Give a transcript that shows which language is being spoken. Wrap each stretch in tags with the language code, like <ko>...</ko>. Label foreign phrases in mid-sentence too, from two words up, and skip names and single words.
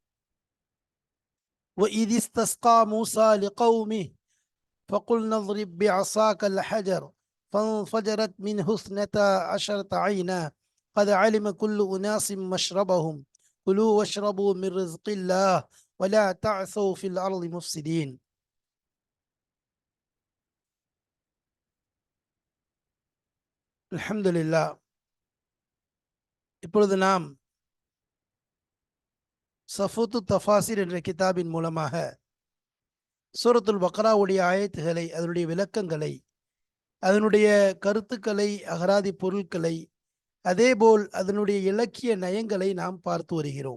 <ar>وإذ استسقى موسى لقومه فقلنا اضرب بعصاك الحجر فانفجرت منه 12 عينا قد علم كل أناس مشربهم كلوا واشربوا من رزق الله ولا تعثوا في الأرض مفسدين.</ar> <ta>அல்ஹம்துலில்லாஹ். இப்பொழுது நாம் சஃபூத்து தஃபாசிர் என்ற கிதாபின் மூலமாக சூரத்துல் பக்ராவுடைய ஆயத்துகளை, அதனுடைய விளக்கங்களை, அதனுடைய கருத்துக்களை, அகராதி பொருட்களை, அதேபோல் அதனுடைய இலக்கிய நயங்களை நாம் பார்த்து வருகிறோம்.</ta>